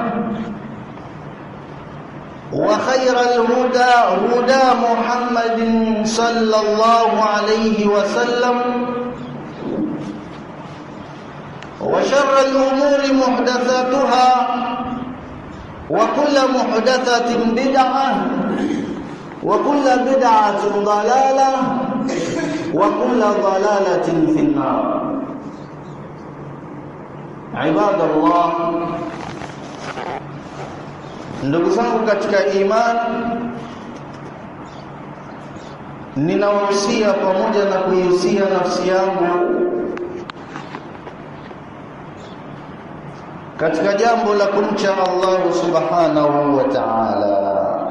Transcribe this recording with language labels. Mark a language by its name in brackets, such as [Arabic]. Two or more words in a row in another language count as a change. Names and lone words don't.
[Arabic] وخير الهدى هدى محمد صلى الله عليه وسلم وشر الأمور محدثاتها وكل محدثة بدعة وكل بدعة ضلالة وكل ضلالة في النار. عباد الله, [Swahili] ndugu zangu katika imani, ninawahusia pamoja na kuihusia nafsi yangu katika jambo la kumcha Allah [Arabic] سبحانه وتعالى.